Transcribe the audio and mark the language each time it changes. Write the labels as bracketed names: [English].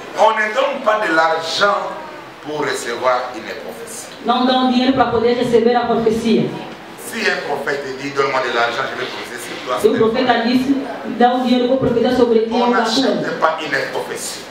[French] On ne donne pas de l'argent pour recevoir une prophétie. [Portuguese] Não dão dinheiro para poder receber a profecia. [French] Si un prophète dit donne-moi de l'argent, je vais prophétiser sur toi. [Portuguese] Se o profeta disse, dá o dinheiro para profetizar sobre ti. [French] On n'achète pas une prophétie.